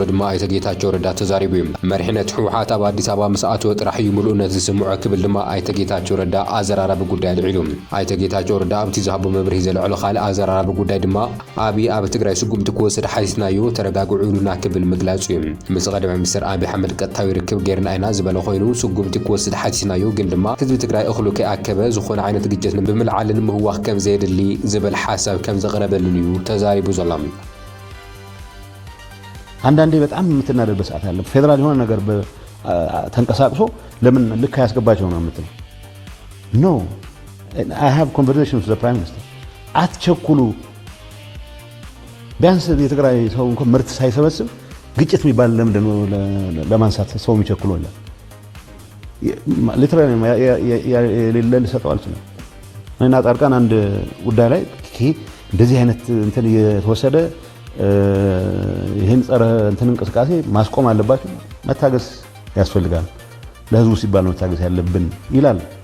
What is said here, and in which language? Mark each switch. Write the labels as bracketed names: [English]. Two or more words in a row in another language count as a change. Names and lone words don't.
[Tigrinya] ድማ ኣይተ ጌታቸው ረዳ ተዛሪቡ መሪሕነት ሕወሓት ኣብ አዲስ ኣበባ አቶ ጥራሕዩ ሙሉእነት ዝስምዖ ክብል ድማ ኣይተ ጌታቸው ረዳ ኣዘራራቢ ጉዳይ ልዒሉ ኣይተ ጌታቸው ረዳ ኣብቲ ዝሃቦ መብርሂ ዘልዕሎ ካልእ ኣዘራራቢ ጉዳይ ድማ ኣብይ ኣብ ትግራይ ስጉምቲ ክወስድ ሓሲስናዮ ተረጋግዑ ኢሉና ክብል ምግላጹ እዩ ምስ ቀደም ሚኒስትር ኣብይ ኣሕመድ ቀጥታዊ ርክብ ጌርና ኢና ዝበለ ኮይኑ ስጉምቲ ክወስድ ሓሲስናዮ ግን ድማ ህዝቢ ትግራይ እኽሉ ከይኣከበ ዝኾነ ዓይነት ግጭት ብምልዓልን ምህዋኽ ከም ዘየድሊ ዝብል ሓሳብ ከም ዘቕረበሉን እዩ ተዛሪቡ ዘሎ [Amharic] አንዳንዴ በጣም የምትናደድበት ሰዓት አለ ፌደራል የሆነ ነገር ተንቀሳቅሶ ለምን ልክ ያስገባቸው ነው የምትለው ኖ [English] I have conversations with the prime minister [Amharic] አትቸኩሉ ቢያንስ የትግራይ ሰው እንኳን ምርት ሳይሰበስብ ግጭት የሚባል ለምንድን ነው ለማንሳት ሰው የሚቸኩለው ይላል ሊትራሊ የሌለ ልሰጠው አልችልም እና ጣርቃን አንድ ጉዳይ ላይ እንደዚህ አይነት እንትን የተወሰደ ይሄን ጸረ እንትን እንቅስቃሴ ማስቆም አለባችሁ መታገስ ያስፈልጋል ለህዝቡ ሲባል ነው መታገስ ያለብን ይላል